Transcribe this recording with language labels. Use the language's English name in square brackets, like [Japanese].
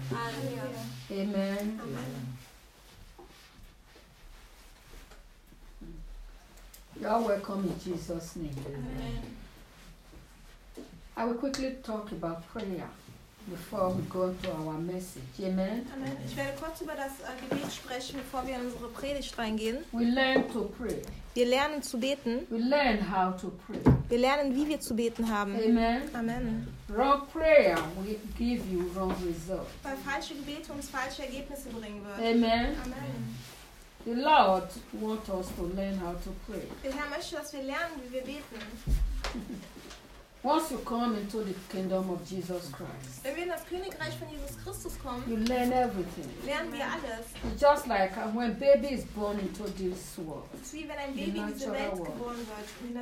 [English] Hallelujah. Amen. Amen. You are welcome in Jesus' name. Amen. I will quickly talk about prayer before we go to our message. Amen. Amen. [German] Ich werde kurz über das Gebet sprechen, bevor wir in unsere Predigt reingehen. [English] We learn to pray. [German] Wir lernen zu beten. [English] We learn how to pray. [German] Wir lernen, wie wir zu beten haben. [English] Amen. Amen. Wrong prayer will give you wrong results. [German] Weil falsche Gebete uns falsche Ergebnisse bringen wird. [English] Amen. Amen. The Lord wants us to learn how to pray. [German] Der Herr möchte, dass wir lernen, wie wir beten. [English] Once you come into the kingdom of Jesus Christ, [German] wenn wir in das Königreich von Jesus Christus kommen, [English] you learn everything. [German] Lernen wir alles. [English] It's just like when baby is born into this world. [German] Es wie wenn ein Baby in diese Welt geboren wird.